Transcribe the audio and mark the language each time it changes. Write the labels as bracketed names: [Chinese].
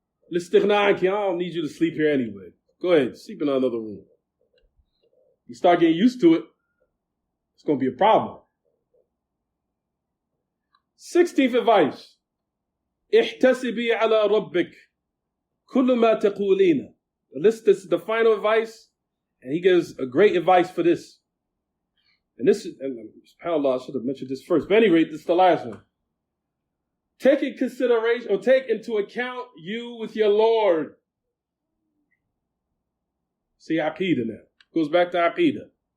[Arabic] الاستغناء عنك, [English] I don't need you to sleep here anyway. Go ahead, sleep in another room. You start getting used to it, it's going to be a problem. 16th advice. [Arabic] احتسبي على ربك كل ما تقولين. [English] This is the final advice, and he gives a great advice for this. And subhanAllah, I should have mentioned this first. But at any rate, this is the last one. Take into account you with your Lord. See, Aqidah now. Goes back to Aqidah.